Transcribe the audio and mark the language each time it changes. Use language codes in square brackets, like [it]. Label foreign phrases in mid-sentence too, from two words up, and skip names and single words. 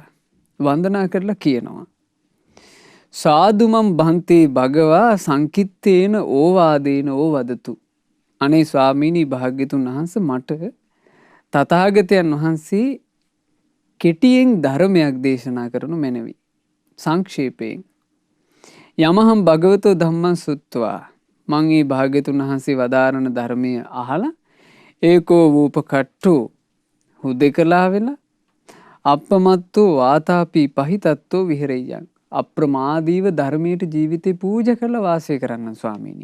[si] වන්දනා කරලා කියනවා [pi] සාදුමම් බන්තේ භගවා සංකිත්තේන ඕවාදේන ඕවදතු. [si] අනේ ස්වාමීනි භාග්‍යතුන් වහන්සේ මට තථාගතයන් වහන්සේ කෙටියෙන් ධර්මයක් දේශනා කරනු මැනවි. සංක්ෂේපයෙන් [pi] යමහම් භගවතෝ ධම්මං සුත්වා මං [si] මේ භාග්‍යතුන් වහන්සේ වදාරන ධර්මය අහලා [pi] ඒකෝ වූපකට්ටෝ [si] හුදෙකලා වෙලා [pi] අප්පමත්තෝ වාතාපි පහිතත්තෝ විහෙරෙය්‍යං [si] අප්‍රමාදීව ධර්මයට ජීවිතේ පූජා කරලා වාසය කරන්න ස්වාමීනි.